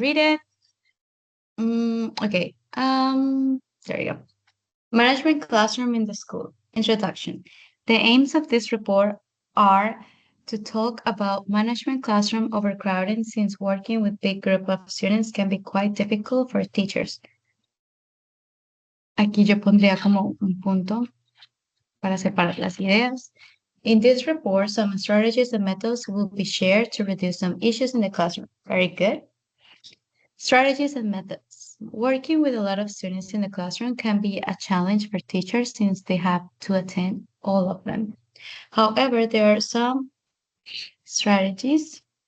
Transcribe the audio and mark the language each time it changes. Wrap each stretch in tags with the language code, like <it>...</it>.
<en>read it. Okay. There you go. Management classroom in the school. Introduction. The aims of this report are to talk about management classroom overcrowding since working with big group of students can be quite difficult for teachers.</en> <es>Aquí yo pondría como un punto para separar las ideas.</es> <en>In this report, some strategies and methods will be shared to reduce some issues in the classroom. Very good. Strategies and methods. Working with a lot of students in the classroom can be a challenge for teachers since they have to attend all of them. However, there are some strategies</en>